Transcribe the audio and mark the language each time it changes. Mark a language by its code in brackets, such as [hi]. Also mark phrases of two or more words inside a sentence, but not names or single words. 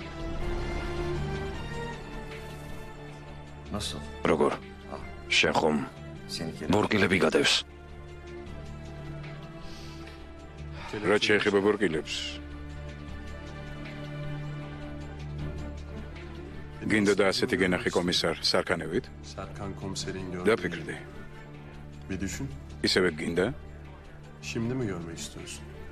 [ka] როგორ? შენ ხომ ბორკილები გადევს? რა შეეხება ბორკილებს? გინდა და ასეთი გენახი კომისარ სარქანევით? [tr] Serkan komiserin gördüğü. [ka] დაფიქრდი. [tr] Bir düşün. [ka] ისევე გინდა? [tr] Şimdi mi görmek istiyorsun?